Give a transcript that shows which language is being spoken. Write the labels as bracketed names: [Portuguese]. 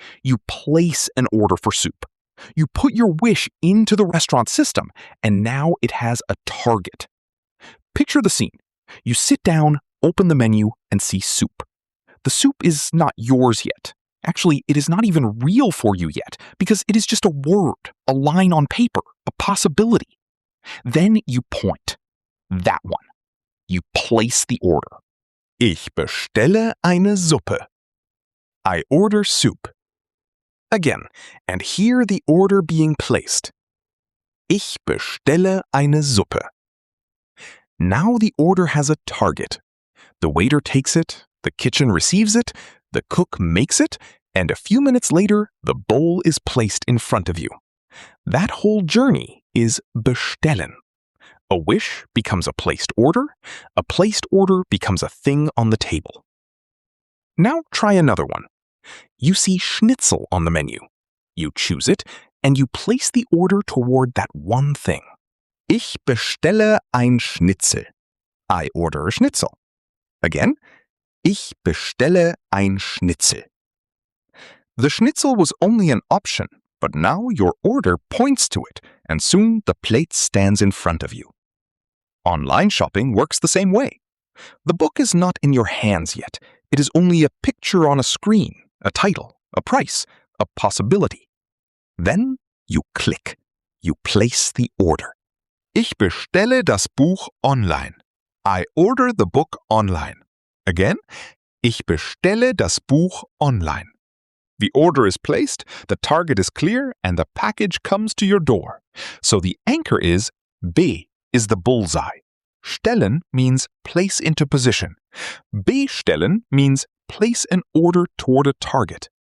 [English] You place an order for soup. You put your wish into the restaurant system, and now it has a target. Picture the scene. You sit down, open the menu, and see soup. The soup is not yours yet. Actually, it is not even real for you yet, because it is just a word, a line on paper, a possibility. Then you point. That one. You place the order. [German] Ich bestelle eine Suppe. [English] I order soup. Again, and hear the order being placed. [German] Ich bestelle eine Suppe. [English] Now the order has a target. The waiter takes it, the kitchen receives it, the cook makes it, and a few minutes later, the bowl is placed in front of you. That whole journey is bestellen. A wish becomes a placed order becomes a thing on the table. Now try another one. You see schnitzel on the menu. You choose it, and you place the order toward that one thing. [German] Ich bestelle ein Schnitzel. [English] I order a schnitzel. [German] Again, ich bestelle ein Schnitzel. [English] The schnitzel was only an option, but now your order points to it, and soon the plate stands in front of you. Online shopping works the same way. The book is not in your hands yet. It is only a picture on a screen, a title, a price, a possibility. Then you click. You place the order. [German] Ich bestelle das Buch online. [English] I order the book online. [German] Again, ich bestelle das Buch online. [English] The order is placed, the target is clear, and the package comes to your door. So the anchor is B is the bullseye. Stellen means place into position. Bestellen means place an order toward a target.